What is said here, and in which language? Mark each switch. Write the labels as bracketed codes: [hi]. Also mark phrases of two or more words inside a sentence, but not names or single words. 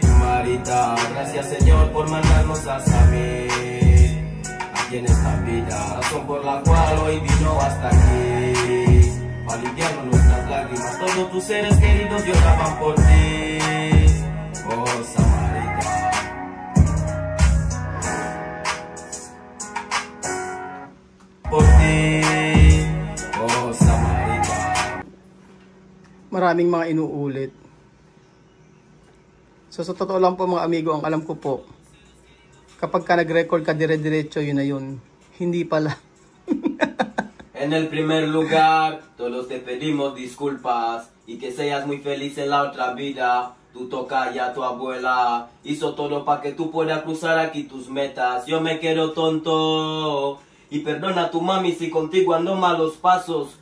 [es] Gracias, Señor, por mandarnos a Samir aquí en esta vida, razón por la cual hoy vino hasta aquí, para limpiarnos nuestras lágrimas. Todos tus seres queridos lloraban por ti, oh Samarita. Por ti, oh Samarita. [tl] Maraming mga inuulit. So sa totoo lang po mga amigo, ang alam ko po, kapag ka nag-record ka dire-diretso, yun na yun. Hindi pala. [es] En el primer lugar, todos te pedimos disculpas y que seas muy feliz en la otra vida. Tu tocaya, tu abuela, hizo todo para que tú puedas cruzar aquí tus metas. Yo me quedo tonto y perdona a tu mami si contigo ando malos pasos.